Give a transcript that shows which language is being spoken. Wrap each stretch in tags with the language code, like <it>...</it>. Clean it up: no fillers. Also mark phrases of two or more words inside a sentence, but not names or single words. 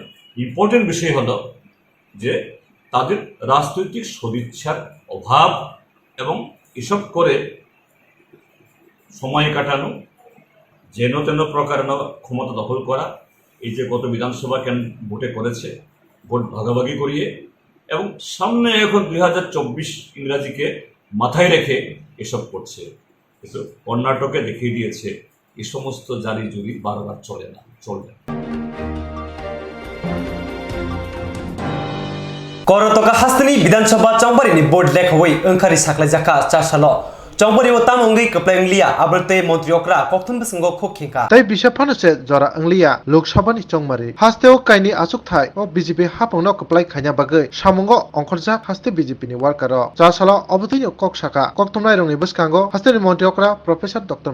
<bn>ইম্পর্টেন্ট বিষয় হলো যে তাদের রাজনৈতিক সদিচ্ছার অভাব, এবং এসব করে সময় কাটানো, যেন তেন প্রকার ক্ষমতা দখল করা। এই যে গত বিধানসভা ভোটে করেছে, ভোট ভাগাভাগি করিয়ে এবং সামনে এখন 2024 ইংরাজিকে মাথায় রেখে এসব করছে। কিন্তু কর্ণাটকে দেখিয়ে দিয়েছে এই সমস্ত জারি জুরি বারবার চলবে না।</bn> <trp>Korotoka hastani Vidansabha Chambari board lekhawai angkhari saklai jaka chasalo Chambari o tamongi kaplang lia abrte montriokra kokthum bisingo khokhinka tai bisa phanase jora anglia Lok Sabha ni chongmari hasteo kaini asuk thai o BJP hapongno kaplai khanya bagai samungo ongkhorja haste BJP ni worker ro chasalo obotini kok saka koktumnai rongni biskango haste ni montriokra Professor Dr.</trp>